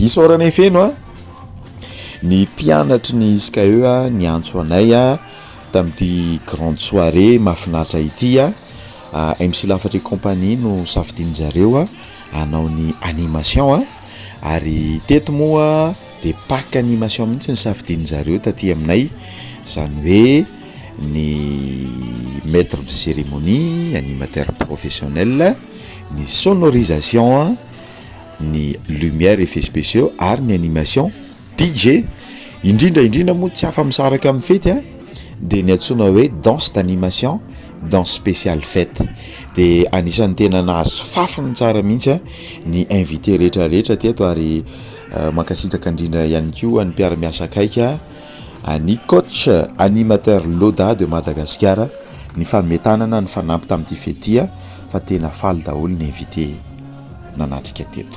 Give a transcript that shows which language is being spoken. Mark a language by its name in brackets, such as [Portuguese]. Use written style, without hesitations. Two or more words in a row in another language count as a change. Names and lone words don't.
[Malagasy] Isaorana efeno ny mpianatry ny isika eo ny antso anay tamin'ity [French] grande soirée [Malagasy] mahafinaritra ity MC Lafatra et compagnie no safidian'zareo hanao ny animation ary teto moa dia [French] pack animation [Malagasy] mihitsy ny safidian'zareo taty aminay, izany hoe ny [French] maître de cérémonie, animateur professionnel, [Malagasy] ny sonorisation, ny [French] lumière effets spéciaux [Malagasy] ary ny animation DJ. Indrindra moa tsy afa misaraka amin'ny fety dia ny antsoina hoe [French] danse d'animation, danse spéciale fête. [Malagasy] Dia anisan'ny tena nahazo fafiny tsara mihitsy ny invité rehetrarehetra teto ary mankasitraka indrindra ihany koa ny mpiara-miasa akaika, ny [French] coach animateur [Malagasy] Loda de Madagascar, ny fanometanana ny fanampy tamin'ity fety fa tena faly daholo ny invité nanatrika teto.